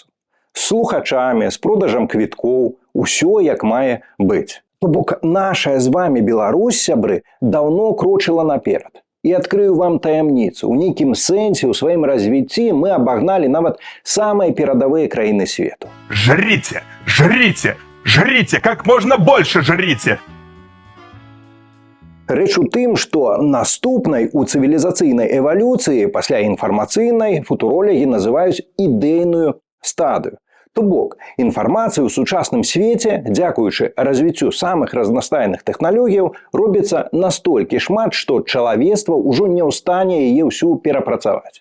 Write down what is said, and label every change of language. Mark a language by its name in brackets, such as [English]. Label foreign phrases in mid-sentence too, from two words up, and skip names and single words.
[Belarusian] З слухачамі, з продажам квіткоў, усё як мае быць. То бок наша з вами Беларусь, сябры, даўно крочыла наперад. І адкрыю вам таямніцу. У нейкім сэнсе ў сваім развіцці мы абагналі нават самыя перадавыя краіны свету. [Russian] Жрите! Жрите! Жрите! Как можно больше жрите! [Belarusian] Рэч у тым, што наступнай у цывілізацыйнай эвалюцыі пасля інфармацыйнай футуролагі называюць ідэйную стадыю. То бок, інфармацыя ў сучасным свеце, дзякуючы развіццю самых разнастайных тэхналогіяў, робіцца настолькі шмат, што чалавецтва ўжо не ў стане яе ўсю перапрацаваць.